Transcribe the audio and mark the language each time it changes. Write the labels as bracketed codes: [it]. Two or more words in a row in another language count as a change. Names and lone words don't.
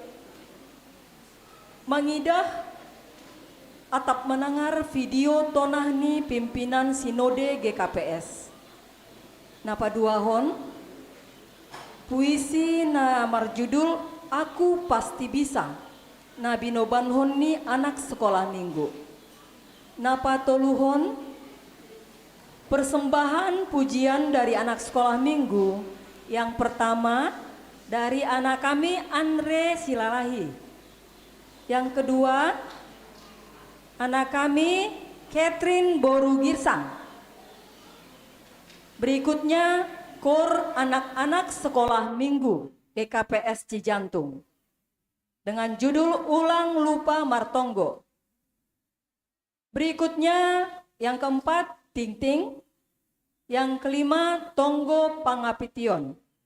[bts] mangidah atap menangar video tonahni [id] pimpinan sinode [bts] GKPS napa duahon [id] puisi [bts] na marjudul [id] Aku Pasti Bisa [bts] na binobanhon ni [id] anak sekolah minggu [bts] napa toluhon [id] persembahan pujian dari anak sekolah minggu. Yang pertama dari anak kami Andre Silalahi. Yang kedua anak kami Catherine Boru Girsang. Berikutnya kor anak-anak sekolah minggu GKPS Cijantung dengan judul Ulang Lupa Martonggo. Berikutnya yang keempat Ting Ting. Yang kelima, Tonggo Pangapition.